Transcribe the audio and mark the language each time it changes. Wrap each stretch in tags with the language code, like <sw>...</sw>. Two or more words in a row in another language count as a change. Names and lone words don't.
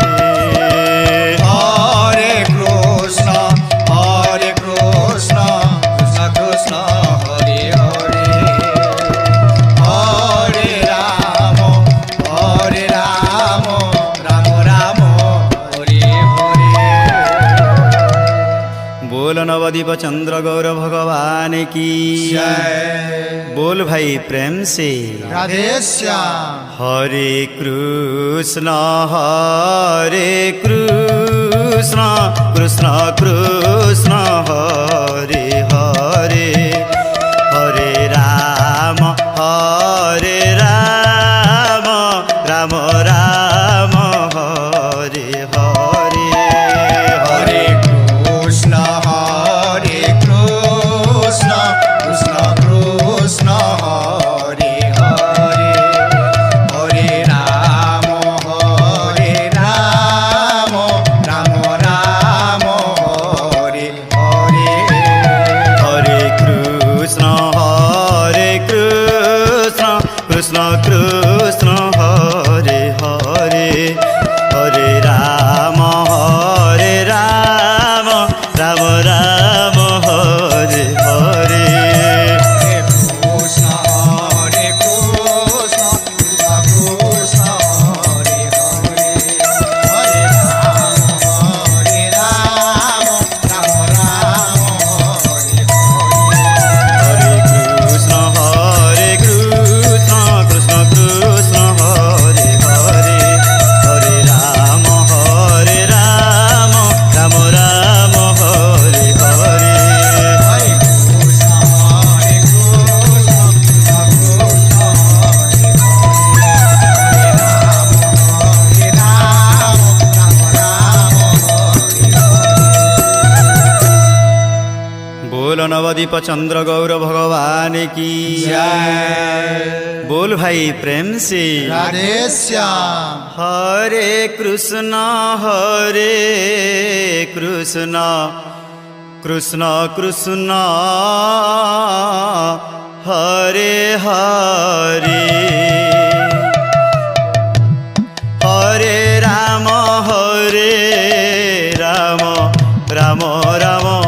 <sa>Hare Krishna, Krishna Krishna, Hare Hare. Hare Rama, Rama Rama, Hare Hare.</sa> <hi>बोल नवदीप चंद्र गौर भगवान की जय बोल भाई प्रेम से राधे श्याम.</hi> <sa>हरे कृष्ण कृष्ण कृष्ण हरे हरे हरे राम राम राम हरे हरे Hare Krishna, Krishna Krishna, Hare Hare. Hare Rama, Rama Rama, Hare Hare. हरे कृष्ण कृष्ण कृष्ण हरे हरे हरे राम राम राम हरे हरे Hare Krishna, Krishna Krishna, Hare Hare. Hare Rama, Rama Hare Hare. हरे कृष्ण कृष्ण कृष्ण कृष्ण हरे हरे हरे राम राम राम हरे हरे Hare Krishna, Krishna Krishna, Hare Hare. Hare Rama, Rama Hare Hare.</sa> <hi>बोल नवदीप चंद्र गौर भगवान की जय बोल भाई प्रेम से राधे श्याम.</hi> <sa>हरे कृष्ण कृष्ण कृष्ण हरे हरे हरे राम राम राम</sa>